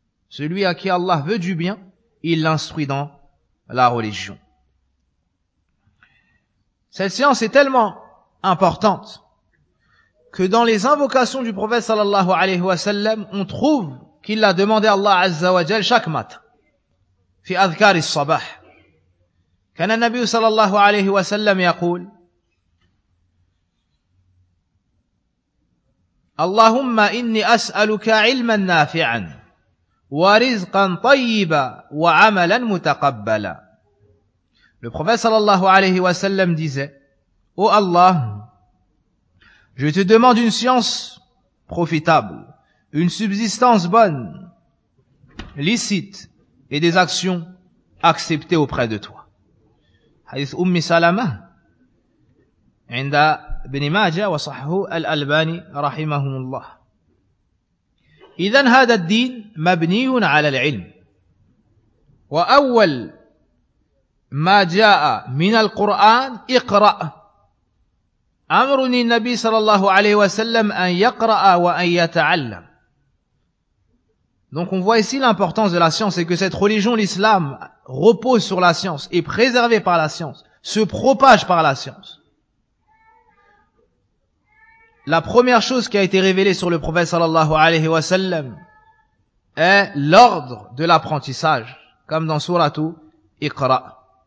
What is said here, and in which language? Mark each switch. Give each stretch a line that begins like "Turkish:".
French: Celui à qui Allah veut du bien, il l'instruit dans la religion. Cette science est tellement importante que dans les invocations du prophète sallallahu alayhi wa sallam, on trouve qu'il l'a demandé à Allah azza wa jal chaque matin.
Arabic: Fi adhkar al-sabah. Kana an-nabi sallallahu alayhi wa sallam yaqul: اللهم إني أسألك علما نافعا ورزقا طيبا وعملا متقبلا.
French: Le prophète sallallahu alayhi wa sallam disait: Ô Allah, je te demande une science profitable, une subsistance bonne, licite et des actions acceptées auprès de toi.
Arabic: Hadith Ummi Salama عند ابن ماجه وصححه الألباني رحمه الله. إذن هذا الدين مبني على العلم، وأول ما جاء من القرآن اقرأ، أمر النبي صلى الله عليه وسلم أن يقرأ وأن يتعلم.
French: Donc on voit ici l'importance de la science et que cette religion, l'islam, repose sur la science, est préservée par la science, se propage par la science. La première chose qui a été révélée sur le prophète sallallahu alayhi wa sallam est l'ordre de l'apprentissage, comme dans Sourate Iqra.